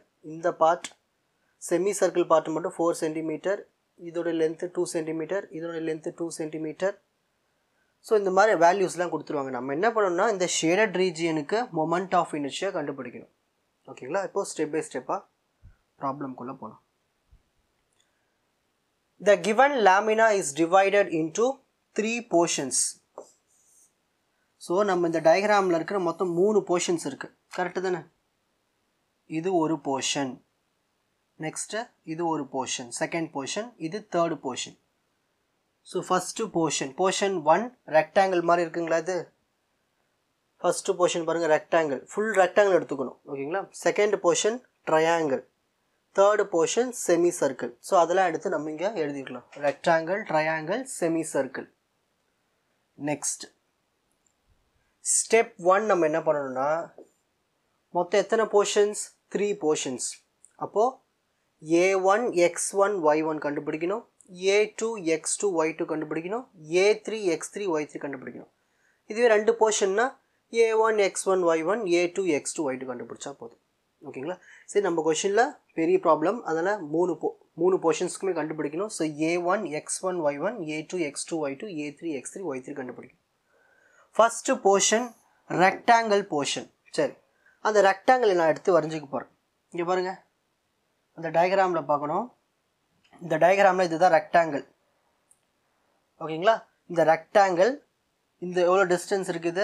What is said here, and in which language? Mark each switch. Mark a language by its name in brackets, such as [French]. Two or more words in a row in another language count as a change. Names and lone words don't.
[Tamil] இந்த [English] part semi circle part [Tamil] மட்டும் 4 சென்டிமீட்டர், இதோட லென்த்து 2 சென்டிமீட்டர், இதோட லென்த்து 2 சென்டிமீட்டர். ஸோ இந்த மாதிரி வேல்யூஸ்லாம் கொடுத்துருவாங்க. நம்ம என்ன பண்ணணும்னா இந்த [English] shaded region moment of inertia [Tamil] கண்டுபிடிக்கணும், ஓகேங்களா. இப்போது [English] step by step problem [Tamil] போகலாம். [English] The given lamina is divided into 3 portions. [Tamil] ஸோ நம்ம இந்த டயக்ராமில் இருக்கிற மொத்தம் 3 போர்ஷன்ஸ் இருக்குது, கரெக்டு தானே? இது ஒரு போர்ஷன், நெக்ஸ்ட்டு இது ஒரு போர்ஷன், [English] second portion, [Tamil] இது [English] third portion. [Tamil] ஸோ [English] first portion [Tamil] 1 ரெக்டாங்கிள் மாதிரி இருக்குங்களா? இது [English] first portion [Tamil] பாருங்கள், [English] rectangle, full rectangle [Tamil] எடுத்துக்கணும், ஓகேங்களா. [English] second portion triangle, third portion semi circle. [Tamil] ஸோ அதெல்லாம் எடுத்து நம்ம இங்கே எழுதிக்கலாம். [English] rectangle, triangle, semi circle. next step [Tamil] 1 நம்ம என்ன பண்ணணும்னா மொத்தம் எத்தனை போர்ஷன்ஸ்? 3 போர்ஷன்ஸ். அப்போது A1 X1 Y1 கண்டுபிடிக்கணும், A2 X2 Y2 கண்டுபிடிக்கணும், A3 X3 Y3 கண்டுபிடிக்கணும். இதுவே 2 போர்ஷன்னா A1 X1 Y1 A2 X2 Y2 கண்டுபிடிச்சா போதும், ஓகேங்களா. சரி, நம்ம கொஷினில் பெரிய ப்ராப்ளம், அதனால் 3 போர்ஷன்ஸ்க்குமே கண்டுபிடிக்கணும். ஸோ A1 X1 Y1 A2 X2 Y2 A3 X3 Y3 கண்டுபிடிக்கணும். [English] first portion rectangle portion. [Tamil] சரி, அந்த ரெக்டாங்கிள் நான் எடுத்து வரைஞ்சிக்க போகிறேன். இங்கே பாருங்கள், அந்த டயக்ராமில் பார்க்கணும். இந்த டயக்ராமில் இதுதான் ரெக்டாங்கிள், ஓகேங்களா. இந்த ரெக்டாங்கிள் இந்த எவ்வளோ டிஸ்டன்ஸ் இருக்குது?